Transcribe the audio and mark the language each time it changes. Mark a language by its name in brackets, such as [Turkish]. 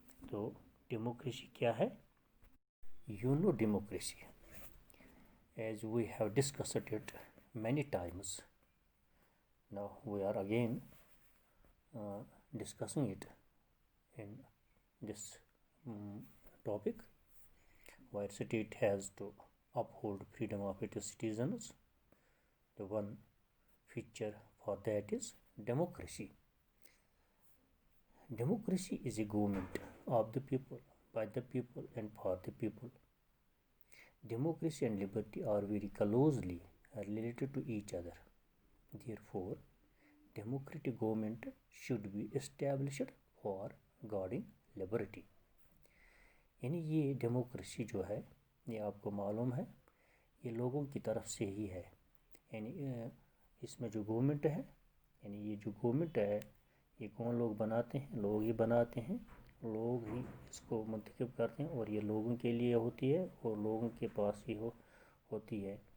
[Hindi] तो डेमोक्रेसी क्या है? [English] You know democracy as we have discussed it many times, now we are again discussing it in this topic, where state has to uphold freedom of its citizens. The one feature for that is democracy. Democracy is a government of the people, by the people, and for the people. Democracy and liberty are very closely related to each other. Therefore, democratic government should be established for guarding liberty. [Hindi] यानी ये democracy जो है, ये आपको मालूम है, ये लोगों की तरफ से ही है। यानी इसमें जो गवर्नमेंट है, यानी ये जो गवर्नमेंट है, ये कौन लोग बनाते हैं? लोग ही बनाते हैं, लोग ही इसको मुंतखब करते हैं, और ये लोगों के लिए होती है और लोगों के पास ही होती है।